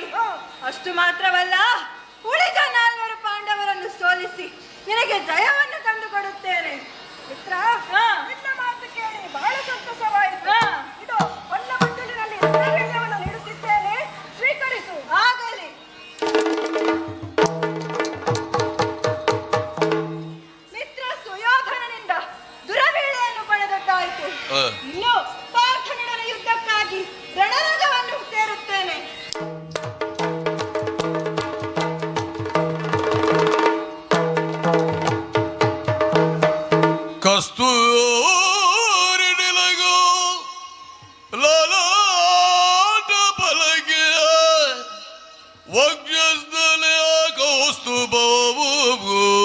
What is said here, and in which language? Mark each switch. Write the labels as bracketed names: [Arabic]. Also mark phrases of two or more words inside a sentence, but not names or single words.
[Kannada] ಅಷ್ಟು ಮಾತ್ರವಲ್ಲ, ಉಳಿದ 4 ಪಾಂಡವರನ್ನು ಸೋಲಿಸಿ ನಿನಗೆ ಜಯವನ್ನು ತಂದುಕೊಡುತ್ತೇನೆ. ಮಿತ್ರ, ನಿನ್ನ ಮಾತು ಕೇಳಿ ಬಹಳ ಸಂತಸವಾಯಿತು. ಇದು ಹೊನ್ನ ಬಟ್ಟಲಿನಲ್ಲಿ ರುದ್ರವೀಳ್ಯವನ್ನು ನೀಡುತ್ತಿದ್ದೇನೆ, ಸ್ವೀಕರಿಸು. ಆಗಲಿ. ಮಿತ್ರ ಸುಯೋಧನನಿಂದ ದುರವೀಳ್ಯವನ್ನು ಪಡೆದದ್ದಾಯಿತು. ಇನ್ನು ಪಾರ್ಥನಿಡನ ಯುದ್ಧಕ್ಕಾಗಿ ರಣರಂಗವನ್ನು ಸೇರುತ್ತೇನೆ. ಕಸ್ತೂರಿ ನಿಲಗೋ ಲಲಾಟ ಪಲಗೆ ವಜ್ರಸ್ಥಲೆ ಕೌಸ್ತುಭವು